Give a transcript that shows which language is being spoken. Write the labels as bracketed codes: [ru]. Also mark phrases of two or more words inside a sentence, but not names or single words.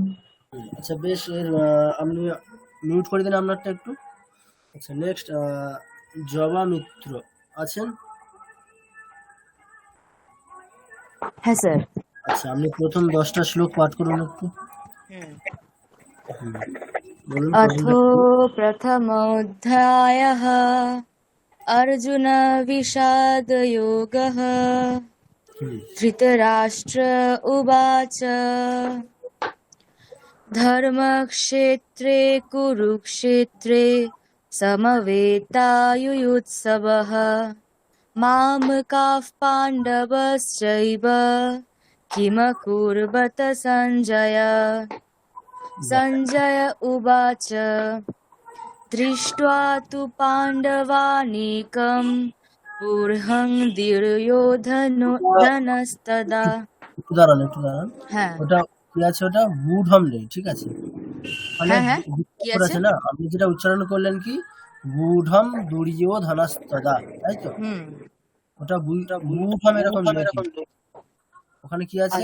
[bn] আচ্ছা বেশ, এর আপনি মিউট করে দিন আপনারটা একটু। আচ্ছা নেক্সট, জবা মিত্র আছেন। হ্যাঁ স্যার। আচ্ছা আপনি প্রথম 10টা শ্লোক পাঠ করুন একটু। বলুন [sa] अथो प्रथमोऽध्यायः अर्जुन विषादयोगः। धृतराष्ट्र उवाच धर्मक्षेत्रे कुरुक्षेत्रे समवेतायुयुत्सवः मामकाः पाण्डवश्चैव किमकुर्वत सञ्जय। सञ्जय उवाच दृष्ट्वा तु पाण्डवानीकं पूर्वं दुर्योधनस्तदा। [bn] একটু দাঁড়ান, একটু দাঁড়ান, হ্যাঁ ওটা কি আছে, ওটা বুঢম নেই, ঠিক আছে, মানে হ্যাঁ হ্যাঁ কি আছে? আছে না, আপনি যেটা উচ্চারণ করলেন কি, বুঢম দুর্যোধনস্তদা, তাই তো, ওটা বুঢম এরকম নেই, ওখানে কি আছে,